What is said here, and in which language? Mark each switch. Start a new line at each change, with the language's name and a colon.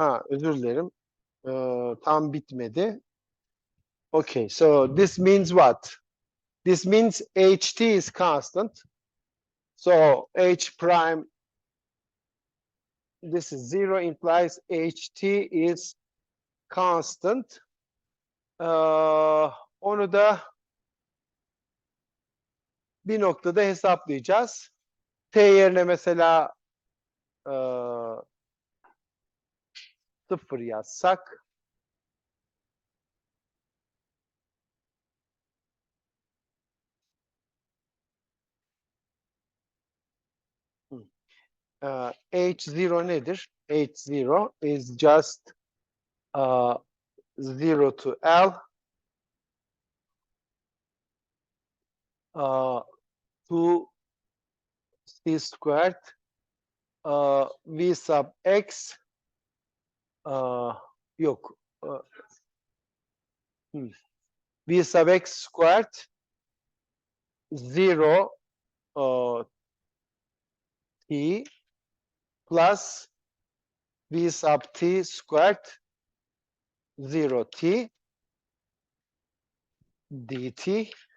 Turkish: Özür dilerim. Tam bitmedi.
English: Okay, so this means what? This means ht is constant. So h prime, this is 0, implies ht is constant.
Turkish: Onu da bir noktada hesaplayacağız. T yerine mesela 0 yazsak, h0 nedir?
English: H0 is just 0 to L 2c squared v sub x
Turkish: yok
English: v sub x squared 0 t plus v sub t squared 0 t dt.